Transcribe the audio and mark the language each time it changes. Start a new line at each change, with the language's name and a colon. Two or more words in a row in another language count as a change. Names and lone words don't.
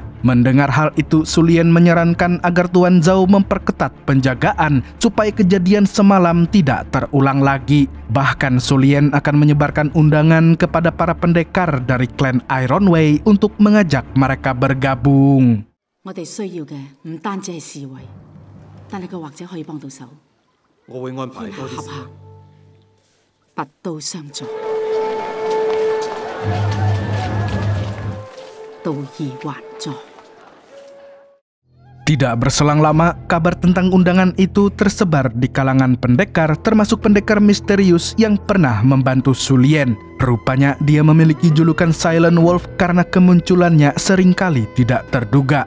Indonesian: Mendengar hal itu, Su Lian menyarankan agar Tuan Zhao memperketat penjagaan supaya kejadian semalam tidak terulang lagi. Bahkan Su Lian akan menyebarkan undangan kepada para pendekar dari klan Iron Wei untuk mengajak mereka bergabung.
Cantonese: 我哋需要嘅唔單止係侍衛，但係佢或者可以幫到手。我會安排多啲時間。拔刀相助，道義還在。
Indonesian: Tidak berselang lama, kabar tentang undangan itu tersebar di kalangan pendekar, termasuk pendekar misterius yang pernah membantu Su Lian. Rupanya dia memiliki julukan Silent Wolf karena kemunculannya seringkali tidak terduga.